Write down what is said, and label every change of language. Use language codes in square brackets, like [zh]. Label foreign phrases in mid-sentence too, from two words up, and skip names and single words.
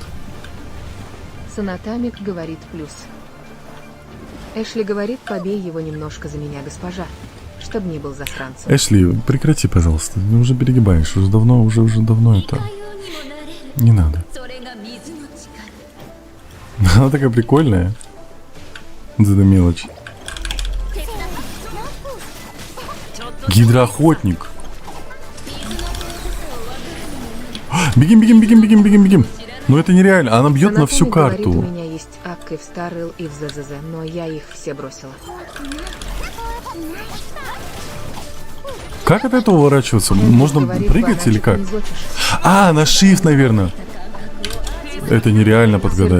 [ru] Санатамик говорит плюс. Эшли говорит, побей его немножко за меня, госпожа, чтоб не был засранцем. Эшли, прекрати, пожалуйста, ты уже перегибаешь, уже давно это. Не надо. Она такая прикольная. За эту мелочь. Гидроохотник. Бегим, бегим, бегим, бегим, бегим, бегим. Ну это нереально, она бьет на всю Санатами говорит, карту. у меня есть Акк и в Старрелл, и в ЗЗЗ, но я их все бросила. Как от этого уворачиваться? Эндрюс Можно говорит, прыгать или бананчик как? не злочишь. А, на shift, наверное. Это нереально подгадать.